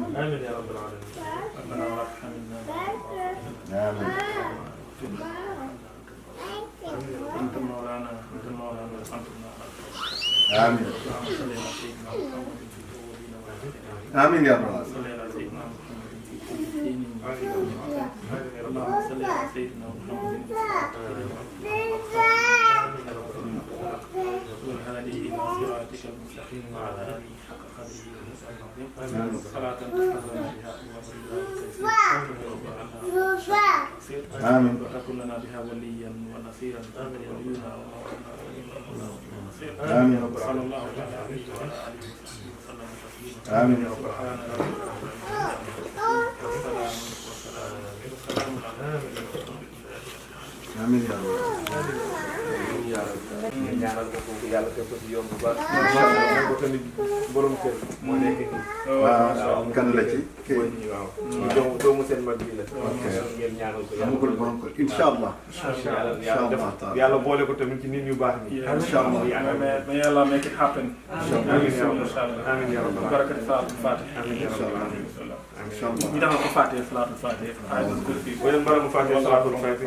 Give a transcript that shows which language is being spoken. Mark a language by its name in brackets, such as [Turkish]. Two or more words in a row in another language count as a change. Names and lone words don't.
[Arabic] آمين يا رب العالمين. Amin. أنت مولانا، أنت مولانا، أنت مولانا. آمين. آمين يا الله. اللهم صل على سيدنا محمد والهادي الى صراطك المستقيم وعلى اله حق قدره صلاة تحفظنا بها آمين. وتكن لنا بها وليا ونصيرا ولينا آمين. صلى الله تعالى عليه وعلى اله وصحبه وسلم تسليما. آمين. سبحان ربك والسلام على آمين يا الله. [Wolof] ñaanal ko foofu yàlla def ko ci yoon bu baax. macha ko tamit borom kër moo nekk nii. waaw kan la ci. waaw doomu seen mag bi la. ok ngeen ñaanal ko amagul borom ko [Arabic] إن شاء الله. [Wolof] yàlla boole ko tamit ci nit ñu baax ñi. [Arabic] إن شاء الله. [English] May Allah make it happen. [Arabic] آمين يا رب بركة صلاة الفاتحة. آمين يا رب العالمين. إن شاء الله. [Wolof] ñu defal ko [Arabic] الفاتحة صلاة الفاتحة. Ayatul Kursi. [Wolof] boo leen baramu [Arabic] الفاتحة صلاة الفاتحة.